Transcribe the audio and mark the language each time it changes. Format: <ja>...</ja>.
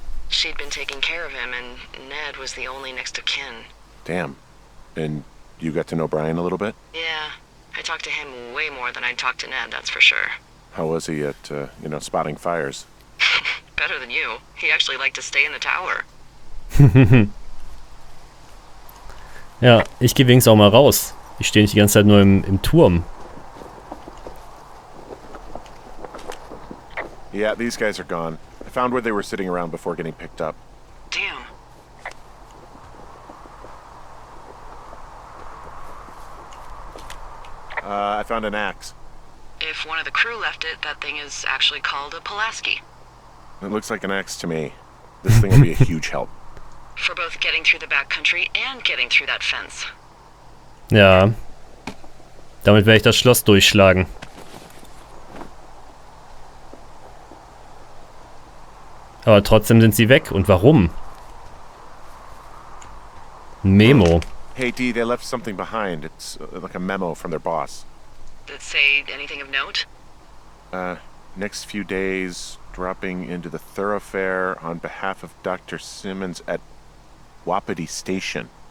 <en>She'd been taking care of him, and Ned was the only next of kin. Damn. And you got to know Brian a little bit? Yeah, I talked to him way more than I'd talked to Ned, that's for sure. How was he at, spotting fires? Better than you. He actually liked to stay in the tower.</en> <de>Ja, ich gehe wenigstens auch mal raus. Ich stehe nicht die ganze Zeit nur im Turm.</de> <en>Yeah, these guys are gone. I found where they were sitting around before getting picked up. Damn. I found an axe. If one of the crew left it, that thing is actually called a Pulaski. It looks like an axe to me. This thing will be a huge help. For both getting through the backcountry and getting through that fence.</en> <de>Ja. Damit werde ich das Schloss durchschlagen. Aber trotzdem sind sie weg. Und warum? Ein Memo.</de> <en>Hey, Dee, they left something behind. It's like a memo from their boss. Did it say anything of note? Next few days, dropping into the thoroughfare on behalf of Dr. Simmons at Wapiti Station.</en>